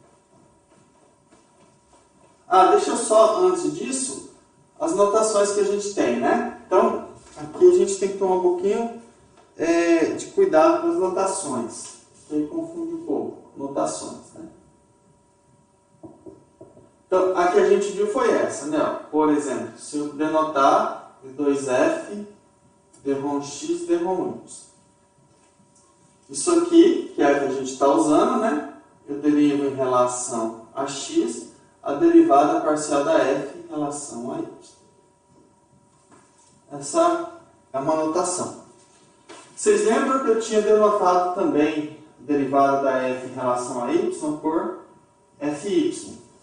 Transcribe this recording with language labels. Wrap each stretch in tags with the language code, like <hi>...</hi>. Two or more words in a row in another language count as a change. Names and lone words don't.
<pt>Deixa eu só, antes disso, as notações que a gente tem, né? Então, aqui a gente tem que tomar um pouquinho de cuidado com as notações, que aí confunde um pouco, notações, né? Então, a que a gente viu foi essa, né? Por exemplo, se eu denotar 2f, derrom x, derrom y. Isso aqui, que é a que a gente está usando, né? Eu derivo em relação a x, a derivada parcial da f em relação a y. Essa é uma notação. Vocês lembram que eu tinha denotado também a derivada da f em relação a y por fy?</pt>